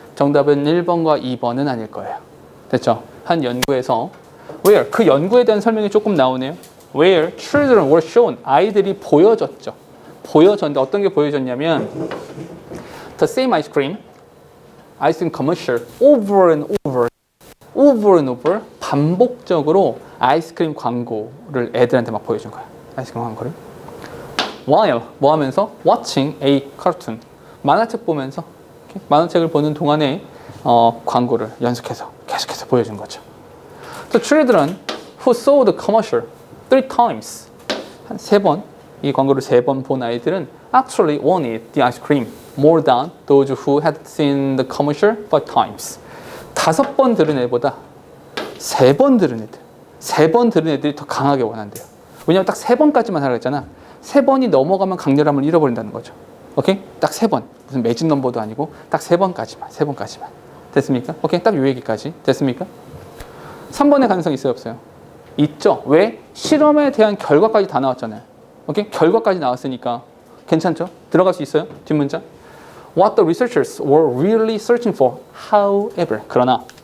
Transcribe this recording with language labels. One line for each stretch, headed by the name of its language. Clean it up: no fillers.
Korean: 정답은 1번과 2번은 아닐 거예요. 됐죠? 한 연구에서 where 그 연구에 대한 설명이 조금 나오네요.
English: where children were shown
Korean: 아이들이 보여졌죠. 보여졌는데 어떤 게 보여졌냐면
English: the same ice cream commercial over and
Korean: over 반복적으로 아이스크림 광고를 애들한테 막 보여준 거야. 아이스크림 광고를 while 뭐 하면서
English: watching a cartoon
Korean: 만화책 보면서 만화책을 보는 동안에 광고를 연속해서 계속해서 보여준 거죠.
English: The children who saw the commercial 3 times
Korean: 한 3번 이 광고를 3번 본 아이들은
English: actually wanted the ice cream more than those who had seen the commercial 5 times.
Korean: 5번 들은 애보다 3번 들은 애들이 더 강하게 원한대요. 왜냐면 딱 3번까지만 하라고 했잖아. 3번이 넘어가면 강렬함을 잃어버린다는 거죠. 오케이? 딱 3번. 무슨 매직 넘버도 아니고 딱 3번까지만. 됐습니까? 오케이? 딱 요 얘기까지. 됐습니까? 3번의 가능성이 있어요, 없어요? 있죠. 왜? 실험에 대한 결과까지 다 나왔잖아요. 오케이? 결과까지 나왔으니까 괜찮죠? 들어갈 수 있어요? 뒷문장.
English: What the researchers were really searching for, however.
Korean: 그러나